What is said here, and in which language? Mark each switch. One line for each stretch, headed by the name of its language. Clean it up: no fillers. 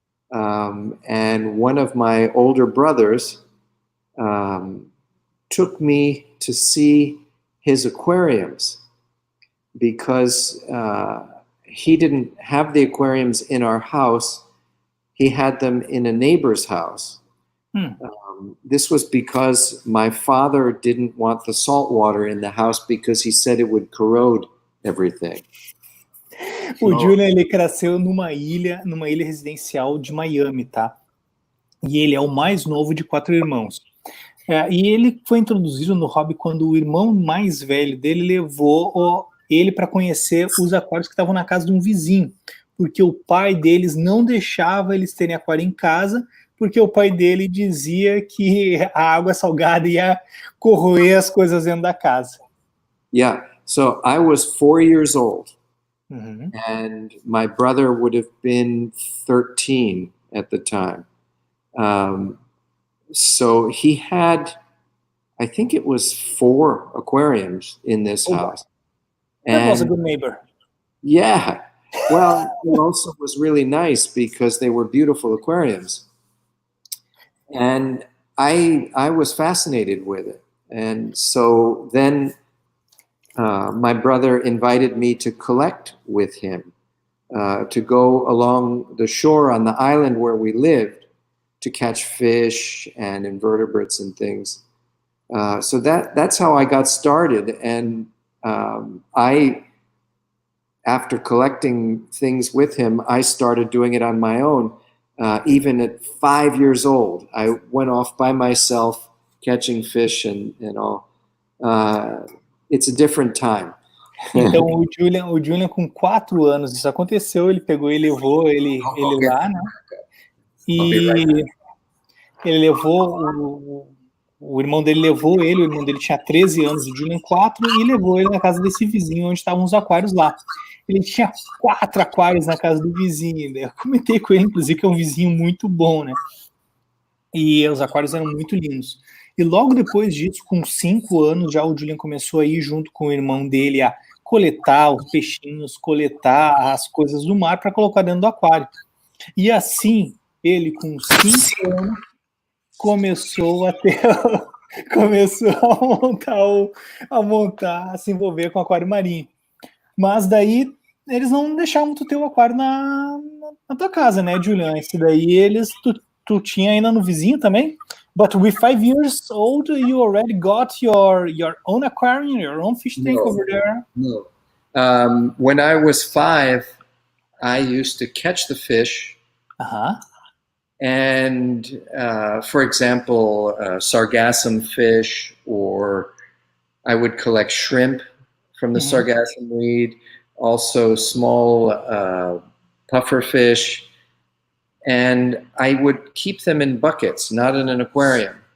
English: And one of my older brothers took me to see his aquariums because he didn't have the aquariums in our house. He had them in a neighbor's house. This was because my father didn't want the salt water in the house because he said it would corrode everything.
Portuguese: O Julian, ele cresceu numa ilha residencial de Miami, tá? E ele é o mais novo de 4 irmãos. E ele foi introduzido no hobby quando o irmão mais velho dele levou ele para conhecer os aquários que estavam na casa de um vizinho, porque o pai deles não deixava eles terem aquário em casa, porque o pai dele dizia que a água salgada ia corroer as coisas dentro da casa.
English: Yeah. So I was 4 years old, Uhum. and my brother would have been 13 at the time. So he had, I think it was 4 aquariums in this house. That was a And good neighbor. yeah, well, it also was really nice because they were beautiful aquariums. And I was fascinated with it. And so then my brother invited me to collect with him, to go along the shore on the island where we lived to catch fish and invertebrates and things. So that's how I got started. And after collecting things with him, I started doing it on my own. Even at 5 years old, I went off by myself catching fish and all. It's a different time.
Portuguese: Então o Julian com 4 anos, isso aconteceu, ele pegou e levou ele lá, né? E ele levou o irmão dele levou ele, o irmão dele tinha 13 anos, o Julian 4, e levou ele na casa desse vizinho onde estavam os aquários lá. Ele tinha 4 aquários na casa do vizinho. Eu comentei com ele, inclusive, que é um vizinho muito bom, né? E os aquários eram muito lindos. E logo depois disso, com 5 anos, já o Julian começou a ir junto com o irmão dele a coletar os peixinhos, coletar as coisas do mar para colocar dentro do aquário. E assim, ele com 5 anos, começou a montar, a se envolver com o aquário marinho. Mas daí eles não deixavam tu ter o aquário na tua casa, né, Julian? Esse daí tu tinha ainda no vizinho também?
English: But with 5 years old, you already got your own aquarium, your own fish tank over there? No. When I was 5, I used to catch the fish. Uh-huh. And for example, sargassum fish, or I would collect shrimp from the sargassum weed, also small puffer fish, and I would keep them in buckets, not in an aquarium.